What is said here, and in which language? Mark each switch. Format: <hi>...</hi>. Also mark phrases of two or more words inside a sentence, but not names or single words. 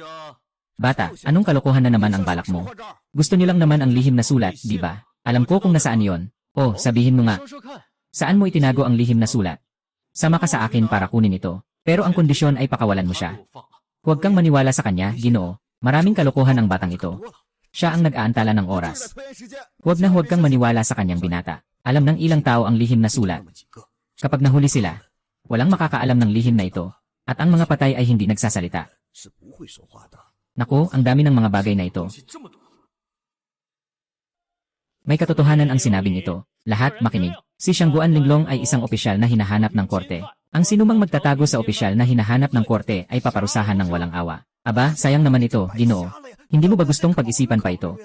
<tl>Bata, anong kalokohan na naman ang balak mo? Gusto niyo lang naman ang lihim na sulat, di ba? Alam ko kung nasaan yon. Oh, sabihin mo nga.</tl> <zh>说说看。</zh> <tl>Saan mo itinago ang lihim na sulat? Sama ka sa akin para kunin ito. Pero ang kondisyon ay pakawalan mo siya.</tl> <zh>放了。</zh> <tl>Huwag kang maniwala sa kanya, Ginoo. Maraming kalokohan ang batang ito. Siya ang nag-aantala ng</tl> <zh>就</zh> <tl>oras.</tl> <zh>在拖延时间。</zh> <tl>Huwag na huwag kang maniwala sa kanyang binata. Alam ng ilang tao ang lihim na sulat. Kapag nahuli sila, walang makakaalam ng lihim na ito. At ang mga patay ay hindi nagsasalita.</tl> <zh>是不会说话的。</zh> <tl>Naku, ang dami ng mga bagay na ito.</tl> <zh>东西这么多。</zh> <tl>May katotohanan ang sinabing ito. Lahat makinig. Si Shangguan Linglong ay isang opisyal na hinahanap ng korte. Ang sinumang magtatago sa opisyal na hinahanap ng korte ay paparusahan ng walang awa. Aba, sayang naman ito, Ginoo. Hindi mo ba gustong pag-isipan pa ito?</tl>